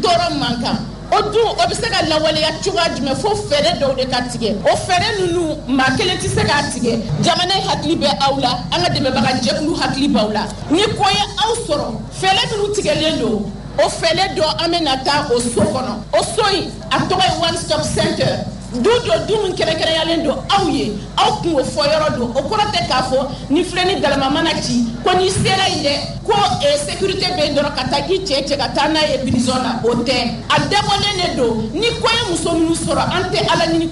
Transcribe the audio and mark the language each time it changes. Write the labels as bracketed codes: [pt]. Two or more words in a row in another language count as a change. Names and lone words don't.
[bm] tɔɔrɔ man kan o dun o bɛ se ka lawaleya cogoya jumɛn fo fɛɛrɛ dɔw de ka tigɛ o fɛɛrɛ ninnu maa kelen tɛ se k'a tigɛ jamana hakili bɛ aw la an ka dɛmɛbaga jɛkulu hakili b'aw la ni ko ye aw sɔrɔ fɛɛrɛ minnu tigɛlen don o fɛɛrɛ dɔ an bɛ na taa o so kɔnɔ o so in a tɔgɔ ye [en] one stop center [bm] du min kɛrɛnkɛrɛnyalen don aw ye aw kun o fɔ yɔrɔ don o kɔrɔ tɛ k'a fɔ ni filɛ ni galama mana ci ko n'i sera yen dɛ ko sécurité bɛ yen dɔrɔn ka taa i cɛ ka taa n'a ye prison na o tɛ a dabɔlen de don ni ko ye muso minnu sɔrɔ an tɛ ala ɲini